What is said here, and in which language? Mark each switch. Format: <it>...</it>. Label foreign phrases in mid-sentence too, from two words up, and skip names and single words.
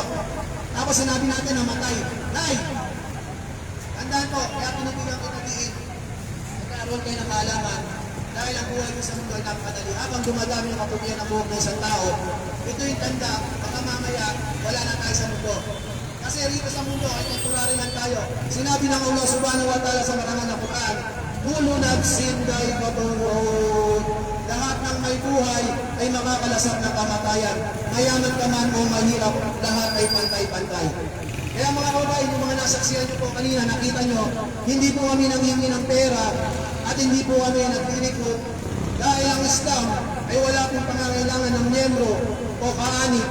<tl>Tapos sinabi natin na matay. Nay, tandaan po, kaya pinibigyan kita diin. Nagkaroon kayo ng kaalaman. Dahil ang buhay ko sa mundo ay napakadali. Habang dumadami ang kaputihan ng buhok ng isang tao, ito yung tanda, baka mamaya, wala na tayo sa mundo. Kasi rito sa mundo ay temporary lang tayo. Sinabi ng</tl> <ar>الله سبحانه وتعالى</ar> <tl>sa marangal na Quran,</tl> <ar>كل نفس ذائقة الموت.</ar> <tl>Lahat ng may buhay ay makakalasap ng kamatayan. Mayaman ka man o mahirap, lahat ay pantay-pantay. Kaya mga kababayan, yung mga nasaksihan nyo po kanina, nakita nyo, hindi po kami nanghingi ng pera at hindi po kami nagtinikot dahil ang Islam ay wala pong pangangailangan ng miyembro o kaanib.</tl>